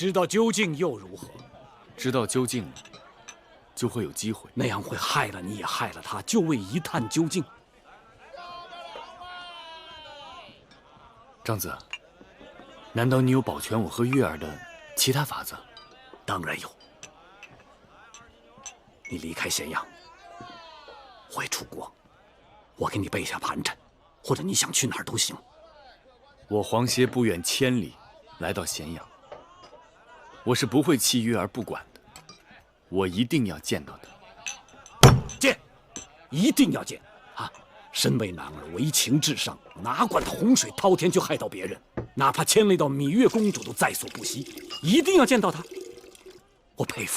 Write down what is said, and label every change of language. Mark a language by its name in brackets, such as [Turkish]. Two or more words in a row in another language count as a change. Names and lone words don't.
[Chinese] 知道究竟又如何？知道究竟了，就会有機會。那樣会害了你，也害了他，就为一探究竟。张子，難道你有保全我和月兒的其他法子？當然有。你離開咸陽，回楚國，我給你備下盤纏，或者你想去哪兒都行。我黃歇不遠千里來到咸陽，我是不會棄月兒不管的，我一定要見到他。見，一定要見啊！身為男兒，為情至上，哪管他洪水滔天去害到別人，哪怕牽累到羋月公主都在所不惜，一定要見到他。我佩服。